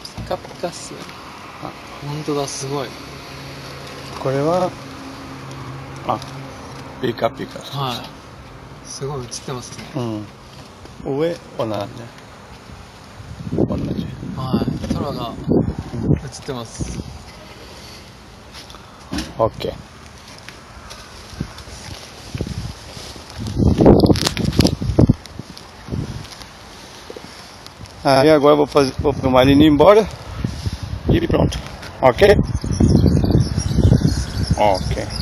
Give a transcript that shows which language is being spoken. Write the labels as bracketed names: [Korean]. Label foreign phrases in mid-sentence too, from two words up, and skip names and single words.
[Japanese] ピカピカっすね。本当だ、すごい。これは、あ、ピカピカ。はい。すごい映ってますね。上、同じ。はい。空が映ってます。 OK. [Portuguese] Aí agora eu vou filmar ele indo embora e pronto. Ok? Ok.